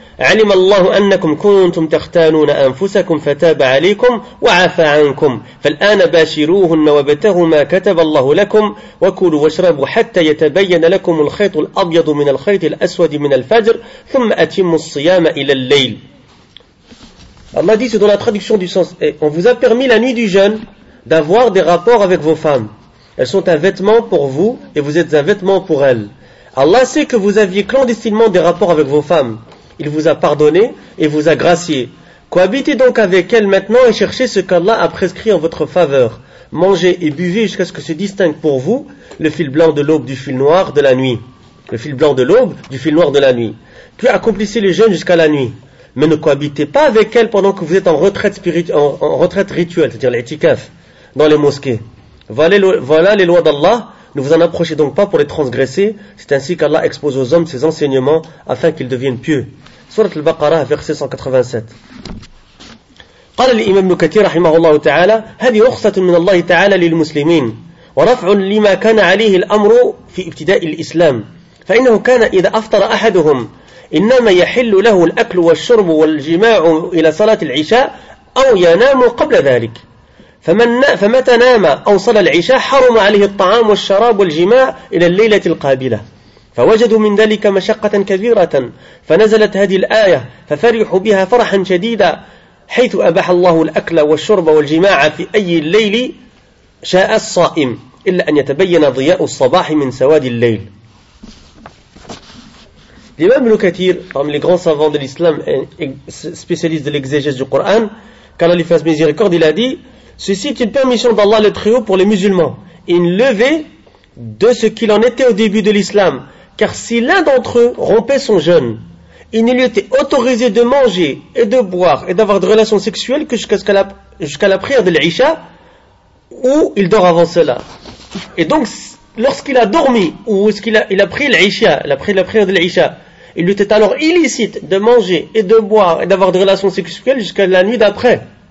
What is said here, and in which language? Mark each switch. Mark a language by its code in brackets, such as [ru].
[ar] علم الله أنكم كنتم تختانون أنفسكم فتاب عليكم وعفى عنكم فالآن باشروهن وابتغوا ما كتب الله لكم وكلوا واشربوا حتى يتبين لكم الخيط الأبيض من الخيط الأسود من الفجر ثم أتموا الصيام إلى الليل. [fr] Allah dit, c'est dans la traduction du sens, et on vous a permis la nuit du jeûne d'avoir des rapports avec vos femmes. Elles sont un vêtement pour vous et vous êtes un vêtement pour elles. Allah sait que vous aviez clandestinement des rapports avec vos femmes. Il vous a pardonné et vous a gracié. Cohabitez donc avec elle maintenant et cherchez ce qu'Allah a prescrit en votre faveur. Mangez et buvez jusqu'à ce que se distingue pour vous le fil blanc de l'aube du fil noir de la nuit. Puis accomplissez le jeûne jusqu'à la nuit. Mais ne cohabitez pas avec elle pendant que vous êtes en retraite rituelle, c'est-à-dire l'itikaf, dans les mosquées. Voilà les lois d'Allah. Ne vous en approchez donc pas pour les transgresser. C'est ainsi qu'Allah expose aux hommes ses enseignements afin qu'ils deviennent pieux. Sourate al-Baqarah, verset 187. [ar] قال الإمام ابن كثير رحمه الله تعالى هذه رخصة من الله تعالى للمسلمين ورفع لما كان عليه الأمر في ابتداء الإسلام فإنه كان إذا أفطر أحدهم إنما يحل له الأكل والشرب والجماع إلى صلاة العشاء أو ينام قبل ذلك فمتى نام أو صلى العشاء حرم عليه الطعام والشراب والجماع إلى الليلة القابلة فوجدوا من ذلك مشقة كبيرة فنزلت هذه الآية ففرحوا بها فرحا شديدا حيث أباح الله الأكل والشرب والجماع في أي الليل شاء الصائم إلا أن يتبين ضياء الصباح من سواد الليل. [fr] L'imam Ibn Kathir, parmi les grands savants de l'islam et spécialistes de l'exégèse du Coran, qu'Allah lui fasse miséricorde, il a dit « Ceci est une permission d'Allah le Très-Haut pour les musulmans, une levée de ce qu'il en était au début de l'islam. Car si l'un d'entre eux rompait son jeûne, il ne lui était autorisé de manger et de boire et d'avoir de relations sexuelles que jusqu'à la prière de l'Isha, où il dort avant cela. » Et donc, lorsqu'il a dormi, ou il a pris l'Isha, la prière de l'Isha, il lui était alors illicite de manger et de boire et d'avoir de relations sexuelles jusqu'à la nuit d'après.